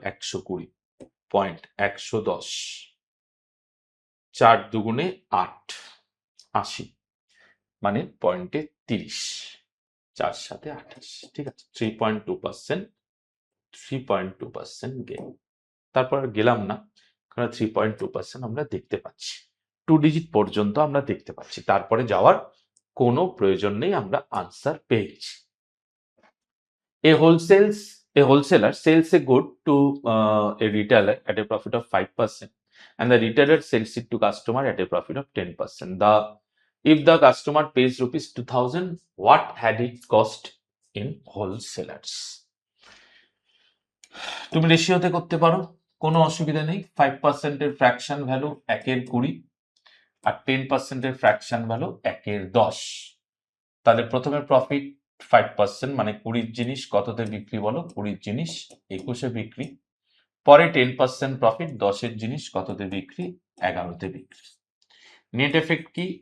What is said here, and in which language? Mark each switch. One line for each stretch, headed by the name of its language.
Bangla: 120 point, 110, 4 দুগুণে 8, 80, মানে পয়েন্টে 30, 4 7-এ 28, ঠিক আছে? 3.2%, 3.2% গেন। তারপর গেলাম না, কারণ 3.2% আমরা দেখতে পাচ্ছি, 2 ডিজিট পর্যন্ত আমরা দেখতে পাচ্ছি, তারপরে যাওয়ার কোনো প্রয়োজন নেই, আমরা আনসার পেয়ে গেছি।
English: A wholesaler sells a good to a retailer at a profit of 5%, and the retailer sells it to customer at a profit of 10%. If the customer pays rupees 2000, what had it cost in wholesalers?
Bangla: তুমি রেশিওতে করতে পারো, কোনো অসুবিধা নেই। 5% এর fraction value 1-এর 20, আর 10% এর fraction value 1-এর 10। তাহলে প্রথমে প্রফিট 5%, মানে 20-র জিনিস কততে বিক্রি বলো? 20-র জিনিস 21-এ বিক্রি। পরে 10% প্রফিট, 10-এর জিনিস কততে বিক্রি? 11-তে বিক্রি। নেট এফেক্ট কি?